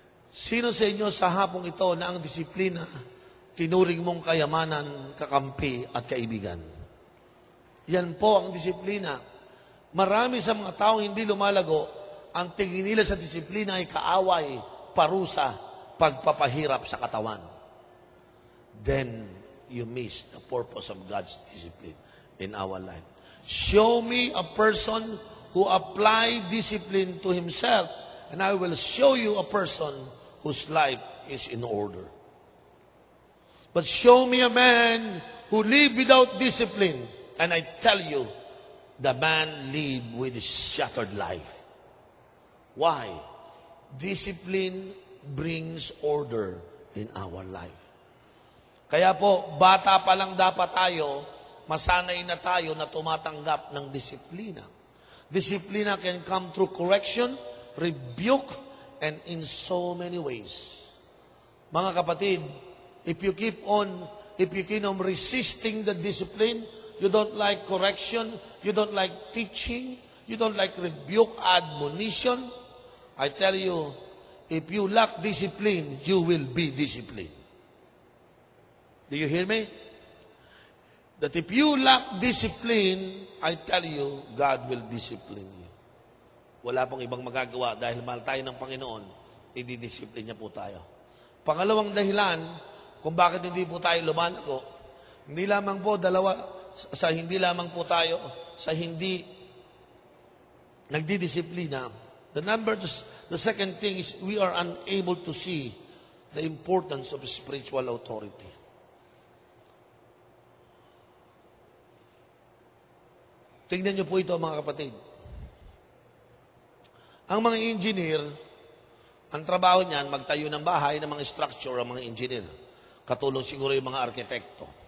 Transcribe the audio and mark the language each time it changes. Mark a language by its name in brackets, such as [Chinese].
[Filipino] Sino sa inyo sa hapong ito na ang disiplina tinuring mong kayamanan, kakampi at kaibigan? Yan po ang disiplina. Marami sa mga taong hindi lumalago, ang tingin nila sa disiplina ay kaaway, parusa, pagpapahirap sa katawan. [English] Then you miss the purpose of God's discipline in our life. Show me a person who applied discipline to himself, and I will show you a person whose life is in order. But show me a man who lived without discipline, and I tell you, the man lived with a shattered life. Why? Discipline brings order in our life. [Filipino] Kaya po, bata pa lang dapat tayo, masanay na tayo na tumatanggap ng disiplina. [English] Disiplina can come through correction, rebuke, and in so many ways. [Filipino] Mga kapatid, [English] if you keep on resisting the discipline, you don't like correction, you don't like teaching, you don't like rebuke, admonition, I tell you, if you lack discipline, you will be disciplined. Do you hear me? That if you lack discipline, I tell you, God will discipline you. [Filipino] Wala pong ibang magagawa dahil mahal tayo ng Panginoon, i-discipline niya po tayo. Pangalawang dahilan kung bakit hindi po tayo lumalago, hindi lamang po hindi lamang po tayo sa hindi nagdidisiplina. [English] The second thing is we are unable to see the importance of spiritual authority. [Filipino] Tingnan niyo po ito, mga kapatid. Ang mga engineer, ang trabaho niyan, magtayo ng bahay, ng mga structure, ang mga engineer. Katulong siguro yung mga arkitekto.